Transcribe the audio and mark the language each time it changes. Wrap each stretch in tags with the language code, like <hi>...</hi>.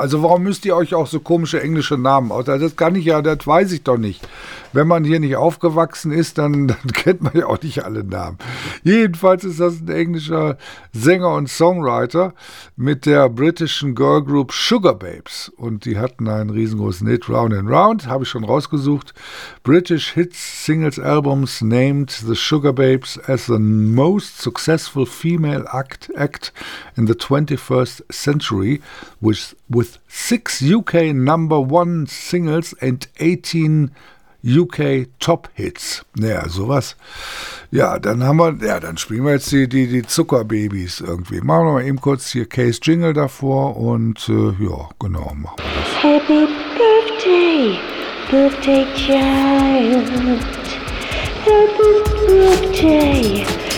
<de>Also warum müsst ihr euch auch so komische englische Namen aus? Also das kann ich ja, das weiß ich doch nicht. Wenn man hier nicht aufgewachsen ist, dann kennt man ja auch nicht alle Namen. Jedenfalls ist das ein englischer Sänger und Songwriter mit der britischen Girlgroup Sugar Babes. Und die hatten einen riesengroßen Hit, Round and Round, habe ich schon rausgesucht.</de> <en>British Hits Singles Albums named the Sugar Babes as the most successful female act in the 21st century with 6 UK number one singles and 18 UK Top Hits.</en> <de>Naja, sowas. Ja, dann haben wir, ja, dann spielen wir jetzt die Zuckerbabys irgendwie. Machen wir mal eben kurz hier Case Jingle davor und ja, genau, machen wir das.</de> <en>Happy Birthday, Birthday Child. Happy Birthday.</en>